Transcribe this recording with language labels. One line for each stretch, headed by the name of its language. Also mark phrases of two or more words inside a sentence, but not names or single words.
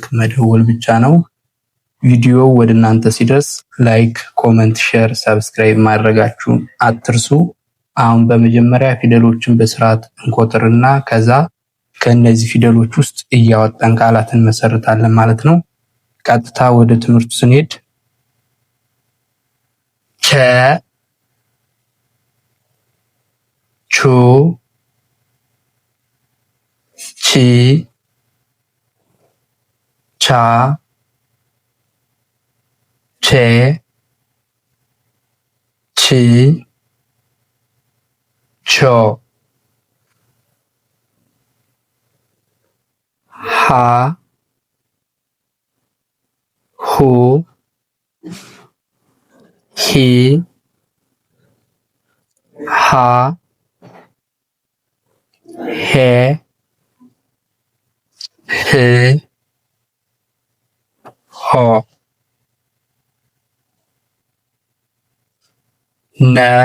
Amharic: መደወል ብቻ ነው። ቪዲዮው ወደ እናንተ ሲደርስ
English: like, comment, share, subscribe
Amharic: ማድረጋችሁን አትርሱ። አሁን በመጀመሪያ ፊደሎችን በስርዓት እንቆጥርና ከዛ ከነዚህ ፊደሎች ውስጥ እያወጣን ቃላትን መሰርታለን ማለት ነው። ቀጥታ ወደ ትምህርቱ ስንሄድ ቸ፣ ቹ፣ ቺ፣ ቻ፣ ቼ፣ ቺ፣ ቾ፣ ሃ፣ ሁ፣ ሂ፣ ሃ፣ ሄ፣ ህ፣ ሆ፣ ነ፣